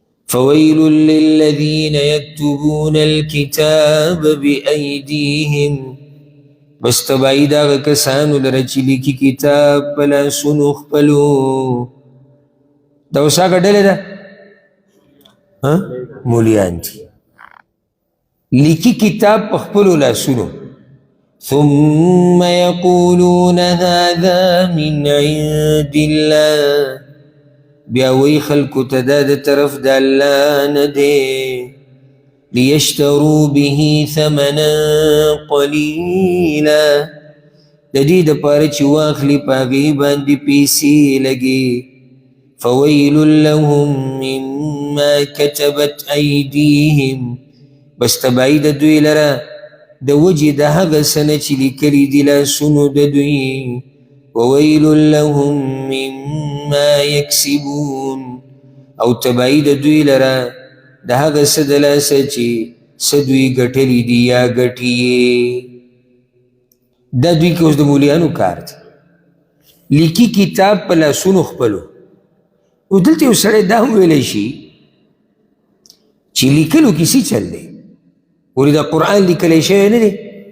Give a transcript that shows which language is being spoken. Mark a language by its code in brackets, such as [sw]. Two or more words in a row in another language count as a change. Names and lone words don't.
[ar] فويل للذين يكتبون الكتاب بأيديهم [ps] بس تبعی دا کسانو لره چې لیکي کتاب په لاسونو خپلو. دا اوس هغه ډلې ده مولیان دي لیکي کتاب په خپلو لاسونو. [ar] ثم يقولون هذا من عند الله [ps] بیا وی خلکو ته دا د طرف د الله نه دی. [ar] ليشتروا به ثمنا قليلا [ps] د دې دپاره چې واخلي په هغې باندې پیسې لګي. [ar] فويل لهم مما كتبت أيديهم [ps] بس تبعی د دوی لره د وجې د هغه څه نه چې لیکلي دي لاسونو د دوی. [ar] وويل لهم مما يكسبون [ps] او تبعی د دوی لره د هغه څه د لاسه چې څه دوی ګټلي دي یا ګټي یې. دا دوی کې اوس د مولیانو کار دی لیکي کتاب په لاسونو خپلو. او دلته یو سړی دا هم ویلی شي چې لیکلو کې څه چل دی ولې دا قرآن لیکلی شوی نه دی.